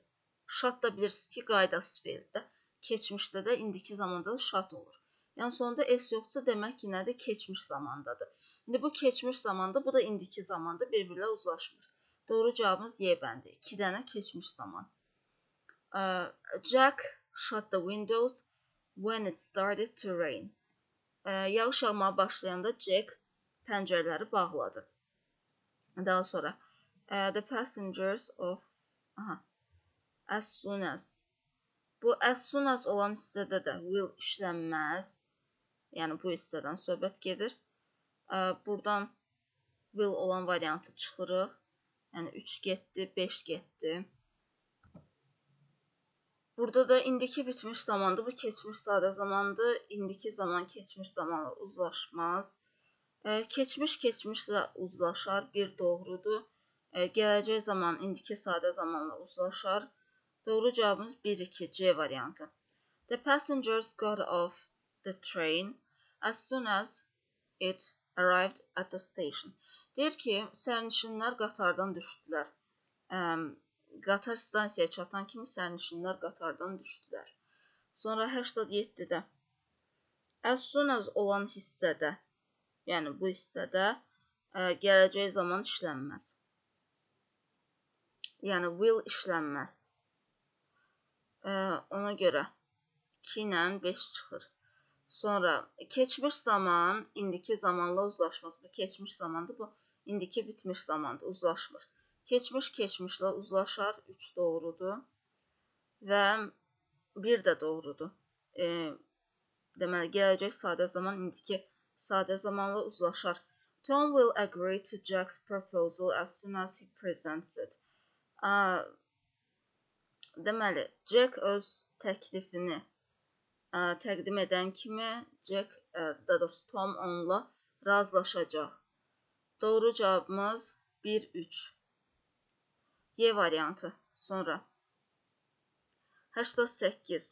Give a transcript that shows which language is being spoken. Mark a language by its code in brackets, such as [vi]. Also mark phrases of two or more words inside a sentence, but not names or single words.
[az] Shot da bilirsiniz ki, qaydasız feildir. Keçmişdə də indiki zamanda da shot olur. Yəni sonunda S yoxdursa demək ki, nədir? Keçmiş zamandadır. İndi bu keçmiş zamanda, bu da indiki zamanda bir-birlə uzlaşmır. Doğru cavabımız Y bəndi. 2 dənə keçmiş zaman. [en] Jack shut the windows when it started to rain. [az] Yağış yağmağa başlayanda Jack pəncərələri bağladı. Daha sonra [en] the passengers of as soon as. [az] Bu [en] as soon as [az] olan hissədə də will işlənməz. Yəni bu hissədən söhbət gedir. Buradan will olan variantı çıxırıq. Yəni 3 getdi, 5 getdi. Burada da indiki bitmiş zamandır. Bu keçmiş sadə zamandır. İndiki zaman keçmiş zamanla uzlaşmaz. Keçmiş keçmişlə uzlaşar. Bir doğrudur. Gələcək zaman indiki sadə zamanla uzlaşar. Doğru cavabımız 1-2 C variantı. [en] The passengers got off the train as soon as it arrived at the station. [az] Deyir ki, sərnişinlər qatardan düşdülər. Qatar stansiyaya çatan kimi sərnişinlər qatardan düşdülər. Sonra 87-də [en] as soon as [az] olan hissədə, yəni bu hissədə gələcək zaman işlənməz. Yəni will işlənməz. Ona görə 2 ilə 5 çıxır. Sonra keçmiş zaman indiki zamanla uzlaşmaz. Bu keçmiş zamandır, bu indiki bitmiş zamandır, uzlaşmır. Keçmiş keçmişlə uzlaşar, 3 doğrudur və 1 də doğrudur. Deməli, gələcək sadə zaman indiki sadə zamanla uzlaşar. [en] Tom will agree to Jack's proposal as soon as he presents it. [az] Deməli, Jack öz təklifini təqdim edən kimi daha doğrusu Tom onunla razılaşacaq. Doğru cavabımız 1-3. Y variantı. Sonra 88.